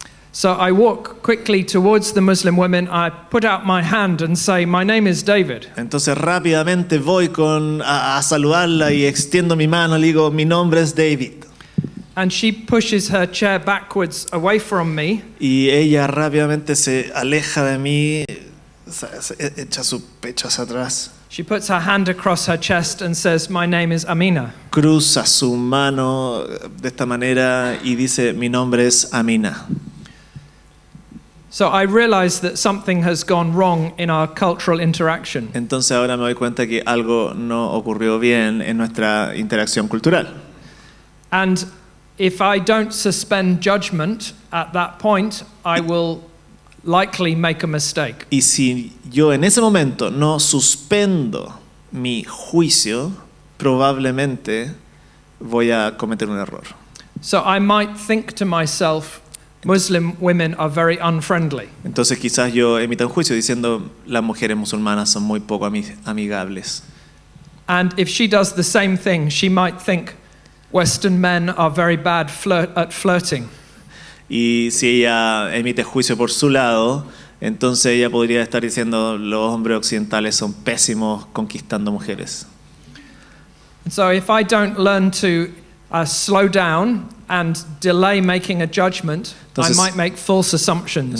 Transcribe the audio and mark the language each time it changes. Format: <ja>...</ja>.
<en>So I walk quickly towards the Muslim women. I put out my hand and say, "My name is David."</en> <es>Entonces rápidamente voy a saludarla y extiendo mi mano, le digo, mi nombre es David.</es> <en>And she pushes her chair backwards away from me.</en> <es>Y ella rápidamente se aleja de mí, echa su pecho hacia atrás.</es> <en>She puts her hand across her chest and says, "My name is Amina."</en> <es>Cruza su mano de esta manera y dice, mi nombre es Amina.</es> <en>So I realize that something has gone wrong in our cultural interaction.</en> <es>Entonces ahora me doy cuenta que algo no ocurrió bien en nuestra interacción cultural.</es> <en>And if I don't suspend judgment at that point, I will likely make a mistake.</en> <es>Y si yo en ese momento no suspendo mi juicio, probablemente voy a cometer un error.</es> <en>So I might think to myself, Muslim women are very unfriendly.</en> <es>Entonces quizás yo emita un juicio diciendo las mujeres musulmanas son muy poco amigables.</es> <en>And if she does the same thing, she might think Western men are very bad at flirting.</en> <es>Y si ella emite juicio por su lado, entonces ella podría estar diciendo los hombres occidentales son pésimos conquistando mujeres.</es> <en>And so if I don't learn to slow down and delay making a judgment,</en> <es>Entonces,</es> <en>I might make false assumptions.</en>